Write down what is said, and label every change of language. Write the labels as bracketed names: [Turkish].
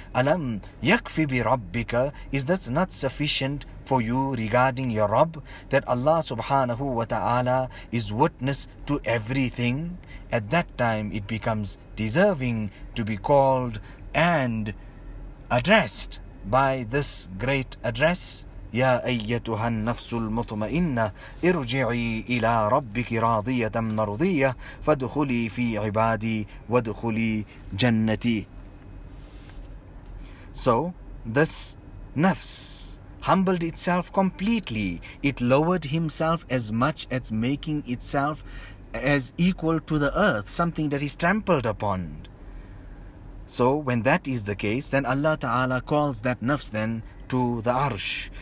[Arabic] Alam yakfi bi rabbika. [English] Is that not sufficient for you regarding your Rabb, that Allah subhanahu wa ta'ala is witness to everything? At that time it becomes deserving to be called and addressed by this great address. [Arabic] يا أيتها النفس المطمئنة ارجعي إلى ربك راضية مرضية فادخلي في عبادي وادخلي جنتي. [English] So this nafs humbled itself completely. It lowered himself as much as making itself as equal to the earth, something that is trampled upon. So when that is the case, then Allah Ta'ala calls that nafs then to the arsh.